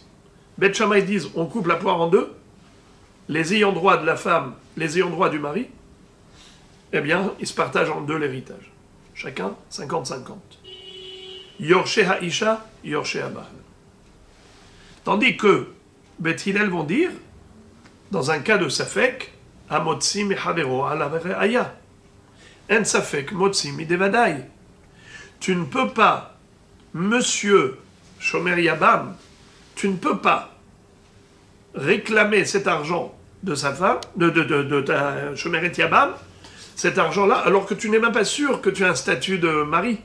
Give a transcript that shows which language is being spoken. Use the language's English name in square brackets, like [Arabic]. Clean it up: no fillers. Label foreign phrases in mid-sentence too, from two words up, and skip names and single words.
[French] Beth Shammai disent, on coupe la poire en deux, les ayants droit de la femme, les ayants droit du mari, eh bien, ils se partagent en deux l'héritage. Chacun 50-50. [Hebrew] יורשי האשה, יורשי הבעל. [French] Tandis que Beth Hillel vont dire, dans un cas de Safek, [Hebrew] המוציא מחברו עליו הראיה. אין ספק מוציא מידי ודאי. [French] Tu ne peux pas, monsieur [Hebrew] שומר יבם, [French] tu ne peux pas réclamer cet argent de sa femme, de ta [Hebrew] שומרת יבם, [French] cet argent-là, alors que tu n'es même pas sûr que tu as un statut de mari.